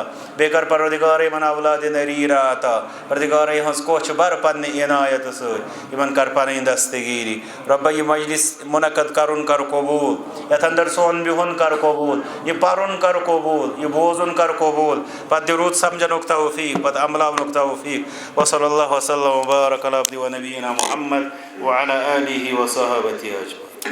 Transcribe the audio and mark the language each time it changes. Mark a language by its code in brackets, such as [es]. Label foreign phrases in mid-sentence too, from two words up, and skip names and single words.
[ks] بیٚیہِ کر پروردگارا یِمن اولادِ نریٖرا عطا. پروردگارا یِہٕنٛز کوٚچھ بر پننہِ عنایتہٕ سۭتۍ، یِمن کر پنٕنۍ دستگیٖری. رۄبہ یہِ مجلس منعقد کرُن کر قبوٗل، یتھ اندر سون بِہُن کر قبوٗل، یہِ پرُن کر قبوٗل، یہِ بوزُن کر قبوٗل، پتہٕ دِ رُت سمجھنُک توفیٖق، پتہٕ عملاونُک توفیٖق. [ar] وصلی اللہ وسلم وبارک علی عبدہ ونبینا محمد وعلی آلہ وصحبہ اجمعین.